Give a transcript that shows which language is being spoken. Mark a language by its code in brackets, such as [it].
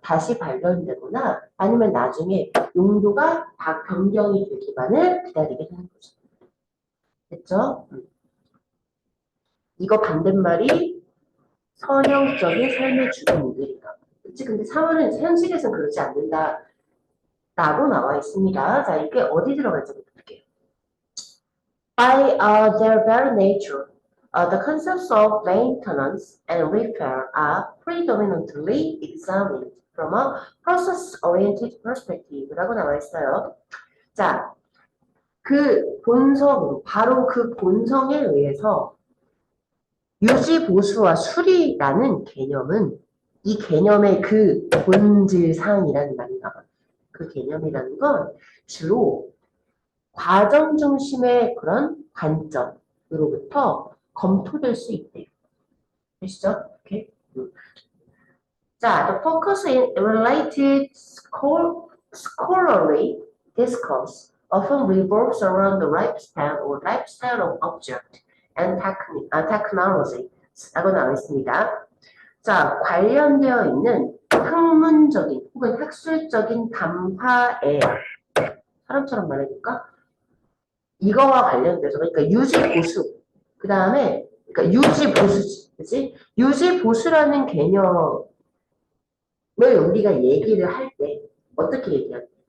[ko] 다시 발견되거나 아니면 나중에 용도가 다 변경이 되기만을 기다리게 되는 거죠. 됐죠? 이거 반대말이 선형적인 삶의 주기 모델이다. 그치? 근데 사물은 현실에서는 그렇지 않는다. 라고 나와 있습니다. 자, 이게 어디 들어갈지 볼게요. [en] By their very nature, the concepts of maintenance and repair are predominantly examined from a process-oriented perspective [ko] 라고 나와 있어요. 자, 그 본성으로, 바로 그 본성에 의해서 유지, 보수와 수리라는 개념은 이 개념의 그 본질상이라는 말이 나와요. 그 개념이라는 건 주로 과정 중심의 그런 관점으로부터 검토될 수 있대요. 되시죠? 오케이. [en] 자, the focus in related scholarly discourse often revolves around the lifestyle or lifestyle of object and technology라고 [ko] 나와 있습니다. 자, 관련되어 있는 학문적인 혹은 학술적인 담화에 사람처럼 말해볼까? 이거와 관련돼서 그러니까 유지 보수 그 다음에 그러니까 유지 보수지, 그렇지? 유지 보수라는 개념을 우리가 얘기를 할 때 어떻게 얘기할까?